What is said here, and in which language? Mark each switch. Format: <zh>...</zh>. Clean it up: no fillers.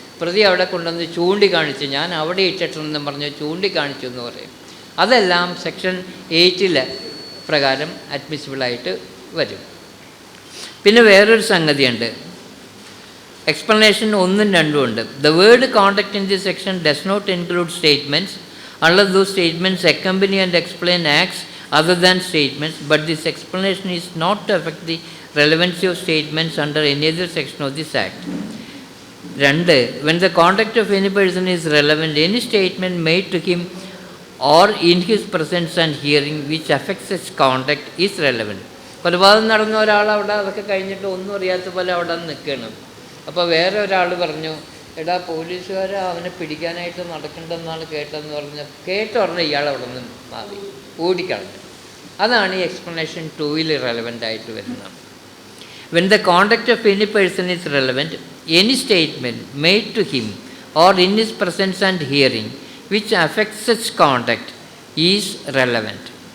<ml>പ്രതി അവിടെ കൊണ്ടുവന്ന് ചൂണ്ടിക്കാണിച്ചു, ഞാൻ അവിടെ ഇട്ടിട്ടുണ്ടെന്ന് പറഞ്ഞ് ചൂണ്ടിക്കാണിച്ചു എന്ന് പറയും. അതെല്ലാം സെക്ഷൻ 8 പ്രകാരം അഡ്മിസിബിളായിട്ട് വരും. പിന്നെ വേറൊരു സംഗതിയുണ്ട്, എക്സ്പ്ലനേഷൻ 1ഉം 2ഉം ഉണ്ട്.</ml> <en>The word conduct in this section does not include statements unless those statements accompany and explain acts other than statements, but this explanation is not to affect the relevancy of statements under any other section of this act. 2. When the conduct of any person is relevant, any statement made to him or in his presence and hearing which affects his conduct is relevant.</en> <ml>കൊലപാതകം നടന്ന ഒരാൾ അവിടെ അതൊക്കെ കഴിഞ്ഞിട്ട് ഒന്നും അറിയാത്ത പോലെ അവിടെ നിൽക്കണം. അപ്പോൾ വേറെ ഒരാൾ പറഞ്ഞു, എടാ പോലീസുകാർ അവനെ പിടിക്കാനായിട്ട് നടക്കണ്ടെന്നാണ് കേട്ടതെന്ന് കേട്ടുടനെ ഇയാൾ അവിടെ നിന്ന് മാറി ഓടിക്കളഞ്ഞു. അതാണ് ഈ എക്സ്പ്ലനേഷൻ 2 റെലവൻ്റ് ആയിട്ട് വരുന്നത്.</ml> <en>When the conduct of any person is relevant, any statement made to him or in his presence and hearing which affects such conduct is relevant.</en>